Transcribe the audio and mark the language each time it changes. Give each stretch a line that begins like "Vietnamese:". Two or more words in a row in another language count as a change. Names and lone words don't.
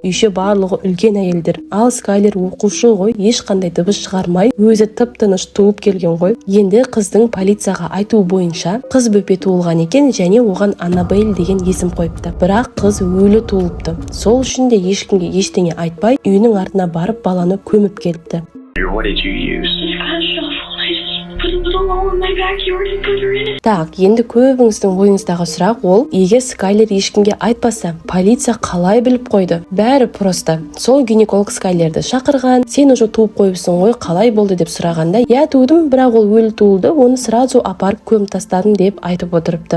Kazakh: Үйше барлығы үлкен әйелдер. Ал Скайлер оқушы ғой, ешқандай дыбыс шығармай, өзі тып-тыныш туып келген ғой. Енді қыздың полицияға айтуы бойынша, қыз бөпе туылған екен және оған Аннабель деген есім қойыпты. Бірақ қыз өлі туылыпты. Сол үшін де ешкімге ештеңе айтпай, үйінің артына барып баланы көміп келіпті.
English: What did you use?
Kazakh: Так, енді көбіңіздің ойыңыздағы сұрақ ол, егер Скайлер ешкімге айтпаса, полиция қалай біліп қойды? Бәрі просто. Сол гинеколог Скайлерді шақырған, сен уже туып қойыпсың ғой, қалай болды деп сұрағанда, я тудым, бірақ ол өлі туылды, оны сразу апарып көміп тастадым деп айтып отырыпты.